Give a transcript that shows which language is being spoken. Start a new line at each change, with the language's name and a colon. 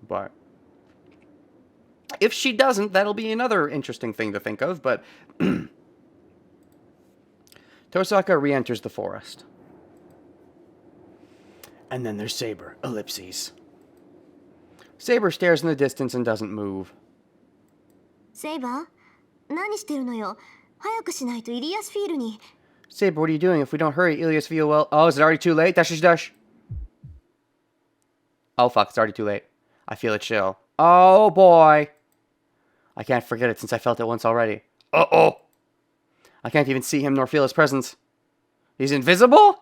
English: But if she doesn't, that'll be another interesting thing to think of. But Tosaka re-enters the forest. And then there's Saber. Ellipses. Saber stares in the distance and doesn't move.
Japanese: セイバー、何してるのよ。早くしないとイリアスフィールに。
English: Saber, what are you doing? If we don't hurry, Ilias feel well. Oh, is it already too late? Dash. Oh, fuck, it's already too late. I feel a chill. Oh, boy. I can't forget it since I felt it once already. Uh-oh. I can't even see him nor feel his presence. He's invisible?